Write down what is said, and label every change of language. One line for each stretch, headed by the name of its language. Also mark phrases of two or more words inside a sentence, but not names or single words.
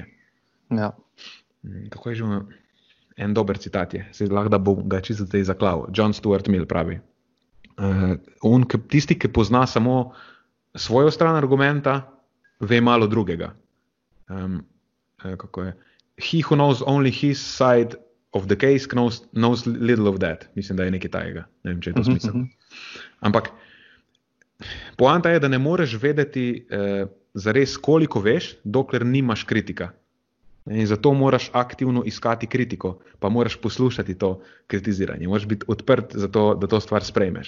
Slovenian: Ja. Kako je že en dober citat je, se lahko da bom ga čisto zdaj zaklal. John Stuart Mill pravi, tisti, ki pozna samo svojo stran argumenta, ve malo drugega. Kako je?
English: He who knows only his side of the case knows little of that.
Slovenian: Mislim, da je nekaj tajega. Ne vem, če je to smisel. Ampak poanta je, da ne moreš vedeti zares, koliko veš, dokler nimaš kritika. In zato moraš aktivno iskati kritiko, pa moraš poslušati to kritiziranje. Moraš biti odprt za to, da to stvar sprejmeš.